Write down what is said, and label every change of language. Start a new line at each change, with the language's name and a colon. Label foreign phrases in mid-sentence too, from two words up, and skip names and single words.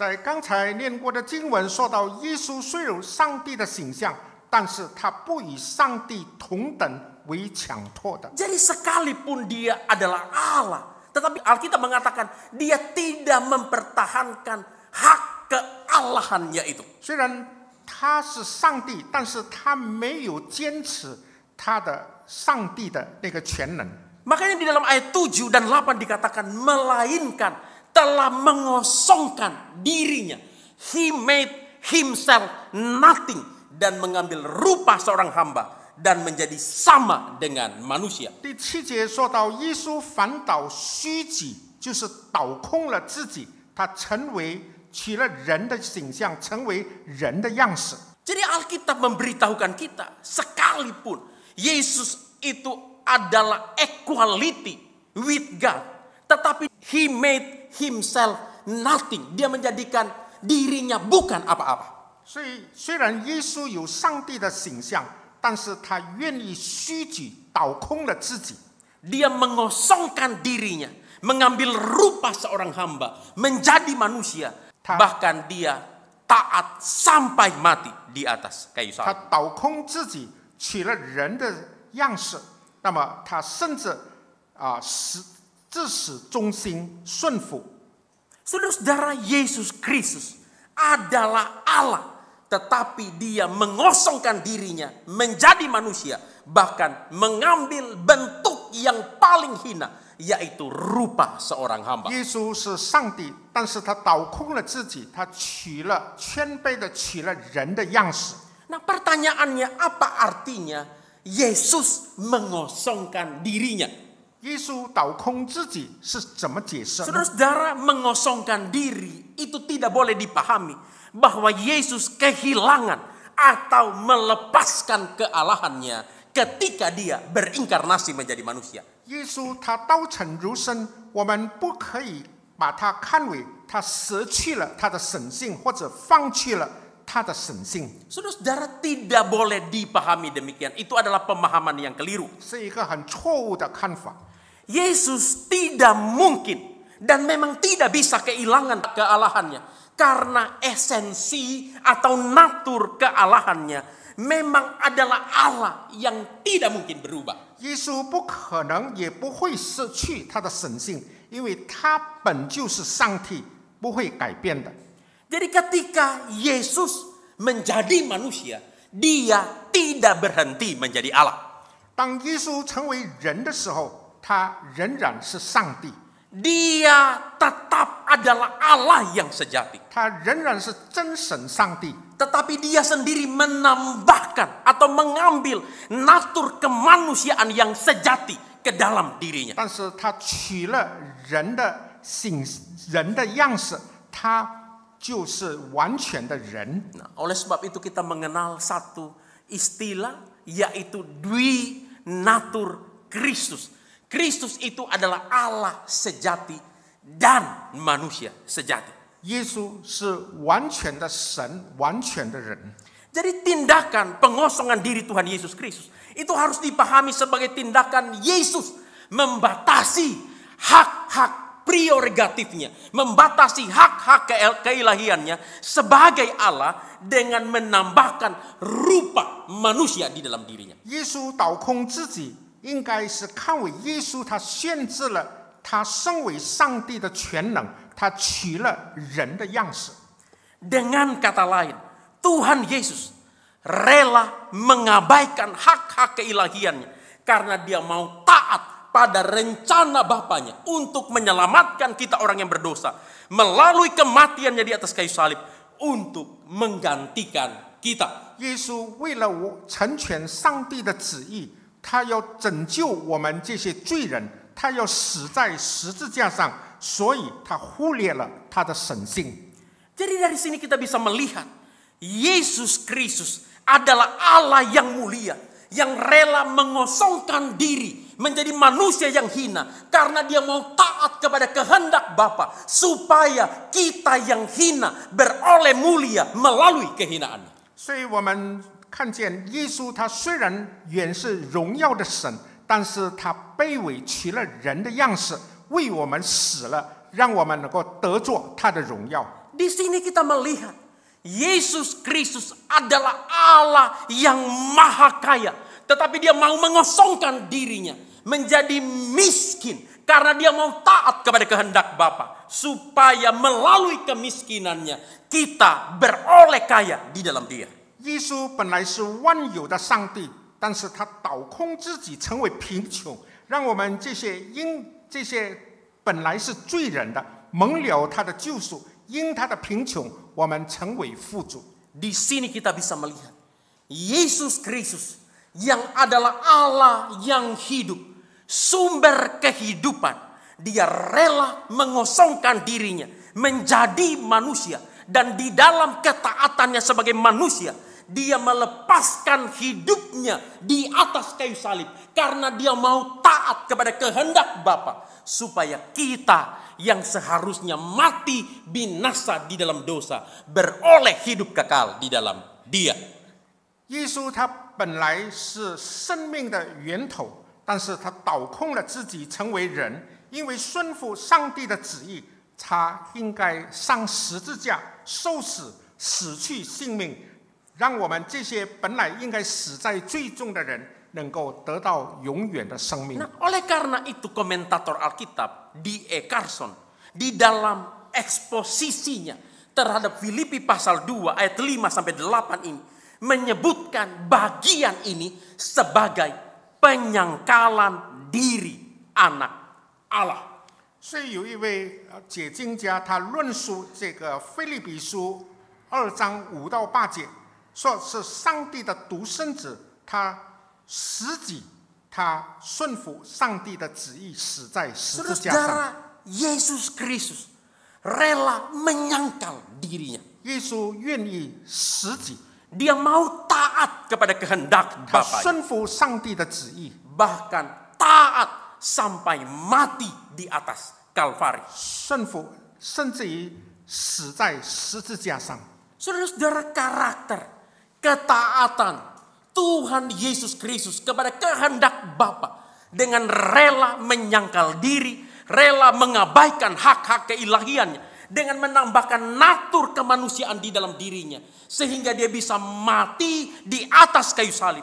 Chinese: 在刚才念过的经文说到，耶稣虽有上帝的形象，但是他不与上帝同等为强迫的。
Indonesian: Jadi sekalipun dia adalah Allah, tetapi Alkitab mengatakan dia tidak mempertahankan hak kealahannya itu.
Chinese: 虽然他是上帝，但是他没有坚持他的上帝的那个全能。
Indonesian: Makanya di dalam ayat 7 dan 8 dikatakan melainkan telah mengosongkan dirinya.
English: He made himself nothing
Indonesian: dan mengambil rupa seorang hamba dan menjadi sama dengan manusia.
Chinese: 第7节说到，耶稣反倒虚己，就是倒空了自己，他取了人的形象，成为人的样式。
Indonesian: Jadi Alkitab memberitahukan kita sekalipun Yesus itu adalah
English: equality with God,
Indonesian: tetapi
English: he made himself nothing.
Indonesian: Dia menjadikan dirinya bukan apa-apa.
Chinese: 所以，虽然耶稣有上帝的形象，但是他愿意虚己，倒空了自己。
Indonesian: Dia mengosongkan dirinya, mengambil rupa seorang hamba, menjadi manusia, bahkan dia taat sampai mati di atas kayu
Chinese: 他
Indonesian: salib.
Chinese: 倒空自己，取了人的样式，那么他甚至至死忠心顺服。
Indonesian: Saudara-saudara, Yesus Kristus adalah Allah, tetapi dia mengosongkan dirinya menjadi manusia, bahkan mengambil bentuk yang paling hina, yaitu rupa seorang hamba.
Chinese: 耶稣是上帝，但是他倒空了自己，他谦卑的取了人的样式。
Indonesian: Nah, pertanyaannya apa artinya Yesus mengosongkan dirinya?
Chinese: 耶稣倒空自己是怎么解释呢？
Indonesian: Saudara-saudara, mengosongkan diri itu tidak boleh dipahami bahwa Yesus kehilangan atau melepaskan kealahannya ketika dia berinkarnasi menjadi manusia.
Chinese: 耶稣他道成如身，我们不可以把他看为他舍去了他的神性，或者放弃了他的神性。
Indonesian: Saudara-saudara, tidak boleh dipahami demikian. Itu adalah pemahaman yang keliru.
Chinese: 是一个很错误的看法。
Indonesian: Yesus tidak mungkin dan memang tidak bisa kehilangan kealahannya, karena esensi atau natur kealahannya memang adalah Allah yang tidak mungkin berubah.
Chinese: 耶稣不可能也不会失去他的神性，因为他本就是上帝，不会改变的。
Indonesian: Jadi ketika Yesus menjadi manusia, dia tidak berhenti menjadi Allah.
Chinese: 当耶稣成为人的时候，他仍然是上帝，
Indonesian: Dia tetap adalah Allah yang sejati.
Chinese: 他仍然是真神上帝。
Indonesian: Tetapi dia sendiri menambahkan atau mengambil natur kemanusiaan yang sejati ke dalam dirinya.
Chinese: 但是他取了人的样式，他就是完全的人。
Indonesian: Nah, oleh sebab itu kita mengenal satu istilah yaitu Dwi Natur Kristus. Kristus itu adalah Allah sejati dan manusia sejati.
Chinese: 耶稣是完全的神，完全的人。
Indonesian: Jadi tindakan pengosongan diri Tuhan Yesus Kristus itu harus dipahami sebagai tindakan Yesus membatasi hak-hak prerogatifnya, membatasi hak-hak keilahiannya sebagai Allah dengan menambahkan rupa manusia di dalam dirinya.
Chinese: 耶稣倒空自己，应该是看为耶稣他限制了他身为上帝的全能，他取了人的样式。
Indonesian: Dengan kata lain, Tuhan Yesus rela mengabaikan hak-hak keilahiannya karena dia mau taat pada rencana Bapanya untuk menyelamatkan kita orang yang berdosa melalui kematiannya di atas kayu salib untuk menggantikan kita.
Chinese: 耶稣为了成全上帝的旨意，他要拯救我们这些罪人，他要死在十字架上，所以他忽略了他的神性。
Indonesian: Jadi dari sini kita bisa melihat Yesus Kristus adalah Allah yang mulia, yang rela mengosongkan diri menjadi manusia yang hina karena dia mau taat kepada kehendak Bapa supaya kita yang hina beroleh mulia melalui kehinaannya.
Chinese: 所以我们看见耶稣，他虽然原是荣耀的神，但是他卑微，取了人的样式，为我们死了，让我们能够得着他的荣耀。
Indonesian: Di sini kita melihat Yesus Kristus adalah Allah yang maha kaya, tetapi dia mau mengosongkan dirinya menjadi miskin karena dia mau taat kepada kehendak Bapa supaya melalui kemiskinannya kita beroleh kaya di dalam Dia.
Chinese: 耶稣本来是万有的上帝，但是他倒空自己，成为贫穷，让我们这些本来是罪人的，蒙了他的救赎。因他的贫穷，我们成为富足。
Indonesian: Di sini kita bisa melihat Yesus Kristus yang adalah Allah yang hidup, sumber kehidupan. Dia rela mengosongkan dirinya menjadi manusia dan di dalam ketaatannya sebagai manusia dia melepaskan hidupnya di atas kayu salib karena dia mau taat kepada kehendak Bapa supaya kita yang seharusnya mati binasa di dalam dosa beroleh hidup kekal di dalam Dia.
Chinese: 耶稣他本来是生命的源头，但是他倒空了自己，成为人，因为顺服上帝的旨意，他应该上十字架受死，死去性命，让我们这些本来应该死在罪中的人，能够得到永远的生命。
Indonesian: Nah, oleh karena itu komentator Alkitab D.E. Carson di dalam eksposisinya terhadap Filipi pasal 2 ayat 5 sampai 8 ini menyebutkan bagian ini sebagai penyangkalan diri anak Allah.
Chinese: 所以有一位解经家，他论述这个腓立比书2章5到8节，说是上帝的独生子，他死己，他顺服上帝的旨意，死在十字架上。
Indonesian: Saudara, Yesus Kristus rela menyangkal dirinya.
Chinese: 耶稣愿意死己，
Indonesian: Dia mau taat kepada kehendak
Chinese: 他
Indonesian: Bapa,
Chinese: 顺服上帝的旨意，
Indonesian: bahkan taat sampai mati di atas Kalvari.
Chinese: 顺服甚至于死在十字架上。
Indonesian: Saudara-saudara, karakter ketaatan Tuhan Yesus Kristus kepada kehendak Bapa dengan rela menyangkal diri, rela mengabaikan hak-hak keilahiannya dengan menambahkan natur kemanusiaan di dalam dirinya sehingga dia bisa mati di atas kayu salib.